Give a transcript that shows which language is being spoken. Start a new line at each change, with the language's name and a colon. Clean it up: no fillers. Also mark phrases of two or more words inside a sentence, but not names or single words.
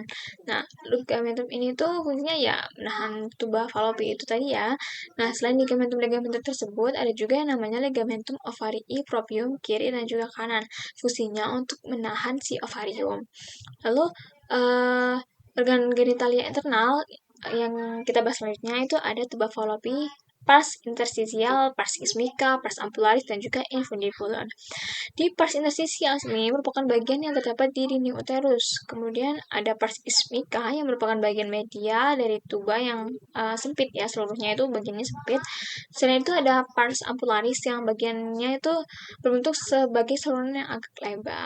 Indonesian: Nah, ligamentum ini tuh fungsinya ya menahan tuba falopi itu tadi ya. Nah, selain ligamentum-ligamentum tersebut, ada juga yang namanya
Latin: ligamentum ovarii proprium
Indonesian: kiri dan juga kanan. Fungsinya untuk menahan si ovarium. Lalu, eh, organ genitalia internal yang kita bahas selanjutnya itu ada tuba falopi,
Latin: pars interstisial, pars ismica, pars ampularis,
Indonesian: dan juga infundibulum. Di
Latin: pars interstisial
Indonesian: ini merupakan bagian yang terdapat di dinding uterus. Kemudian ada
Latin: pars ismica
Indonesian: yang merupakan bagian media dari tuba yang sempit ya, seluruhnya itu bagiannya sempit. Selain itu ada
Latin: pars ampularis
Indonesian: yang bagiannya itu berbentuk sebagai saluran yang agak lebar.